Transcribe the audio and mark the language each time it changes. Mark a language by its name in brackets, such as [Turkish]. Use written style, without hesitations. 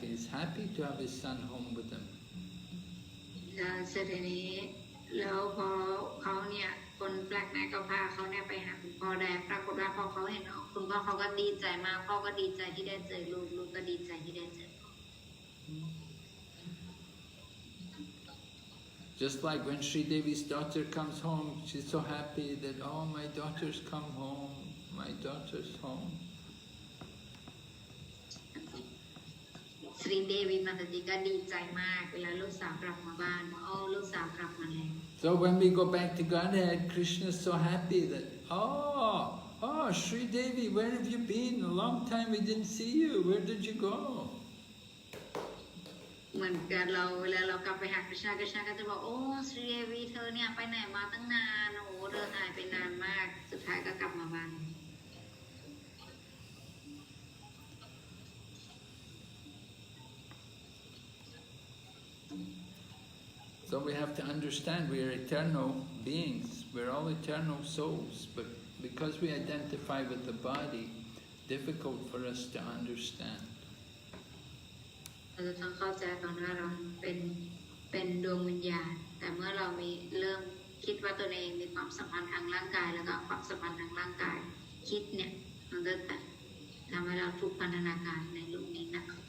[English] He's happy to have his son home with him. [Thai] เสร็จนี้แล้วพอเขาเนี่ยคนแปลกหน้าก็พาเขาเนี่ยไปหาคุณพ่อได้ปรากฏว่าพอเขาเห็นคุณพ่อเขาก็ดีใจมากพ่อก็ดีใจที่ได้เจอลูกลูกก็ดีใจที่ได้เจอ [English] Just like when Sri Devi's daughter comes home, she's so happy that, oh, my daughter's come home, my daughter's home. [Thai] สรีเดวีมาตติก็ดีใจมากเวลาลูกสาวกลับมาบ้านลูกสาวกลับมาแล้ว [English] So when we go back to Godhead, Krishna's so happy that, oh, Sri Devi, where have you been? A long time we didn't see you. Where did you go? [Thai] เหมือนกันเวลาเรากลับไปหาคริชนาก็จะบอกโอ้สรีเดวีเธอเนี่ยไปไหนมาตั้งนานโอ้เธอหายไปนานมากสุดท้ายก็กลับมาบ้าน [English] So we have to understand we are eternal beings, we're all eternal souls, but because we identify with the body, difficult for us to understand. [Thai] เราจะต้องเข้าใจก่อนว่าเราเป็นดวงวิญญาณแต่เมื่อเรามีเริ่มคิดว่าตัวเองมีความสัมพันธ์ทางร่างกายแล้วก็ความสัมพันธ์ทางร่างกายคิดเนี่ยมันก็จะทำให้เราทุกพันธนาการในโลกนี้หนัก